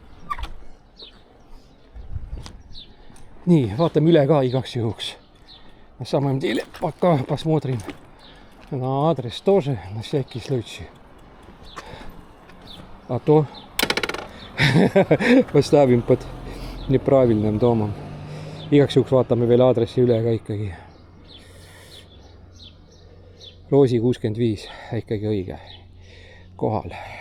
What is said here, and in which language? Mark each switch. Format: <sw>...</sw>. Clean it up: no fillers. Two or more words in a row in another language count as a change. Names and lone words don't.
<et>Nii, vaatame üle ka igaks juhuks.</et> <ru>На самом деле, пока посмотрим на адрес тоже, на всякий случай. А то поставим под неправильным домом.</ru> <et>Igaks juhuks vaatame veel aadressi üle ka ikkagi. Roosi 65, ikkagi õige kohal.</et>